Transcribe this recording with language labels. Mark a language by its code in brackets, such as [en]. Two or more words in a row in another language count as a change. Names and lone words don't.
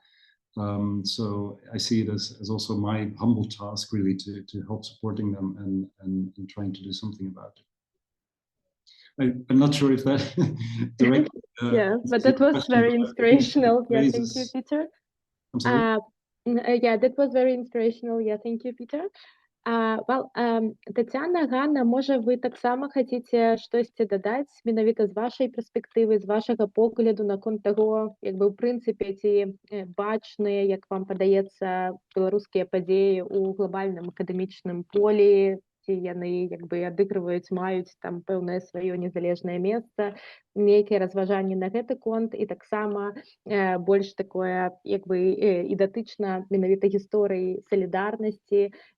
[en] So I see it as also my humble task, really, to help supporting them and trying to do something about it. I'm not sure if that directly. Yeah, but that was very inspirational. Yeah, thank you, Peter. I'm sorry? Yeah, that was very inspirational. Yeah, thank you, Peter. [be] Таццяна, Ганна, можа, вы таксама хаціце штосьці дадаць менавіта з вашай перспектывы, з вашага погляду наконт таго, як бы ў прынцыпе, ці бачныя, як вам падаецца, беларускія падзеі ў глобальным акадэмічным полі, ці яны як бы адыгрываюць, маюць там пэўнае сваё незалежнае месца, нейкія разважанні на гэты конт, і таксама больш такое, як бы, і датычна менавіта гісторыі салідарнасці,